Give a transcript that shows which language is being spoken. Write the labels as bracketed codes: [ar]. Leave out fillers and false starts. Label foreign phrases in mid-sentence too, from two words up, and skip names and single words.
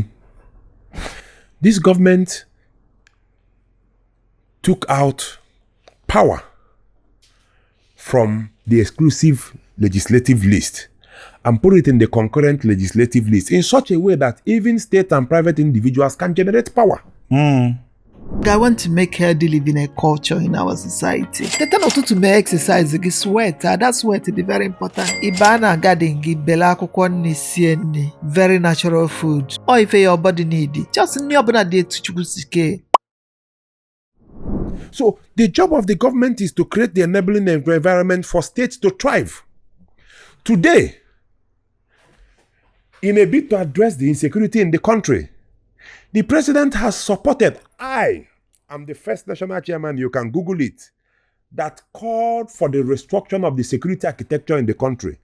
[en] This government took out power from the exclusive legislative list and put it in the concurrent legislative list in such a way that even state and private individuals can generate power. I want to make healthy living a culture in our society. [ig] Teta n'ụtụtụ mee exercise gị sweat, [en] that sweat is very important. [ig] Ịba na garden gị bele akwụkwọ nri sie nri, [en] very natural food. Or if your body need it, just [ig] nri ọbụla dị etu Chukwu si kee. [en] So the job of the government is to create the enabling environment for states to thrive. Today, in a bid to address the insecurity in the country, the president has supported, I am the first national chairman, you can Google it, that called for the restructuring of the security architecture in the country.